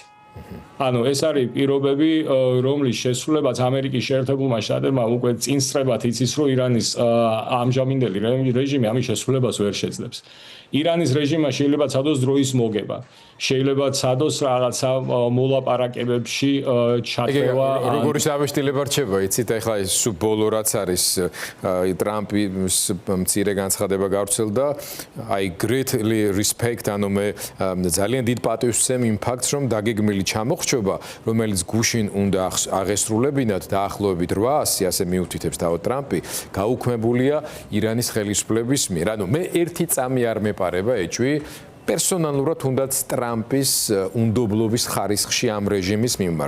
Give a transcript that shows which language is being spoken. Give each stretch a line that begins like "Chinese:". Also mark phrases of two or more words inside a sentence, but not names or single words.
Georgian: ანუ ეს არის პირობები, რომლის შესრულებაც ამერიკის შეერთებულმა შტატებმა უკვე წინსწრებად იცის, რომ ირანის ამჟამინდელი რეჟიმი ამის შესრულებას ვერ შეძლებს. ირანის რეჟიმმა შეიძლება ცადოს დროის მოგება. შეიძლება ცადოს რაღაცა მოლაპარაკებებში ჩათრევა. როგორი სამშტილება რჩება, იცით, ახლა ეს ბოლო რაც არის ტრამპის მცირე განცხადება გავრცელდა,
English: I greatly respect,
Georgian: ანუ მე ძალიან დიდ პატივს ვცემ იმ ფაქტს, რომ დაგეგმილი ჩამოხრჩობა, რომელიც გუშინ უნდა აღესრულებინათ დაახლოებით 800, ასე მიუთითებს თავად ტრამპი, გაუქმებულია ირანის ხელისუფლების მიერ. ანუ მე ერთი წამი არ მეპარება ეჭვი პერსონალურად თუნდაც ტრამპის უნდობლობის ხარისხში ამ რეჟიმის მიმართ.